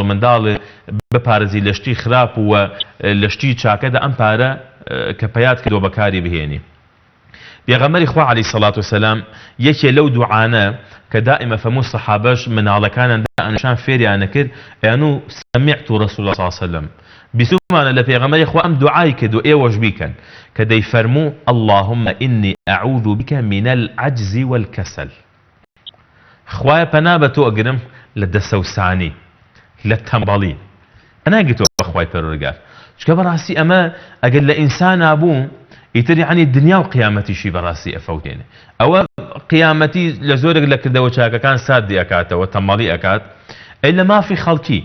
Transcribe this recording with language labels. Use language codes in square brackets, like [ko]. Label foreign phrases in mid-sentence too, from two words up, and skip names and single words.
[ckb] و منداڵ بپارێزی لە شتی خراپ و لە شتی چاکەدا ئەم پارە کە پەیات کردەوە بەکاری بهێنی پێغەمبەری خوا [ar] عەلەیهی سەڵات وسەلام [ckb] یەکێ لەو دوعانە کە دائیمە فەرموو سەحابەش مناڵەکانیان دانیشان فێریانە کرد ئەیانوو [ar] سەمیعت رەسوول الله صلی الله علیه وسلم [ckb] بیسومانە لە پێغەمبەری خوا ئەم دوعای کردو ئێوەش بیکەن کە دەیفەرموو [ar] اللهم إني أعوذ بك من العجز والكسل [ckb] خوایە پەنا بە تۆ ئەگرم لە دەسەوسانی لە تەمبەڵی ئەناگرێتەوە بە خوای پەروەردگار چکە بەڕاستی ئەمە ئەگەر لە ئینسان نابوو ئیتر یعنی دنیا و قیامەتیشی بەڕاستی ئەفەوتێنێ ئەوە قیامەتی لە زۆرێک لە کردەوە چاکەکان سادی ئەکاتەوە تەمبەڵی ئەکات ئەی لە مافی خەڵکی